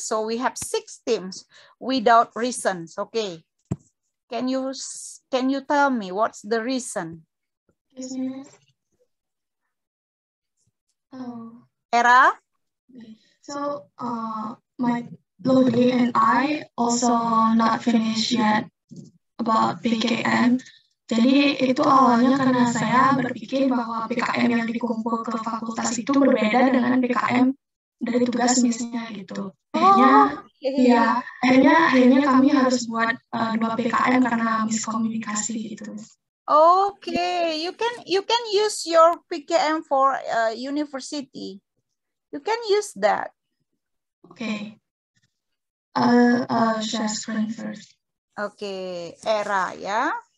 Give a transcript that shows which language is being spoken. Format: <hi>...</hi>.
<en>So we have 6 teams without reasons. Okay, can you tell me what's the reason? Era? So my Lodi and I also not finished yet about PKM.</en> <id>Jadi itu awalnya karena saya berpikir bahwa PKM yang dikumpul ke fakultas itu berbeda dengan PKM dari tugas misnya gitu. Akhirnya kami harus buat 2 PKM karena miskomunikasi gitu.</id> <en>Okay, you can use your PKM for university. You can use that. Okay. I'll share screen first. Okay, Era, yeah.</en>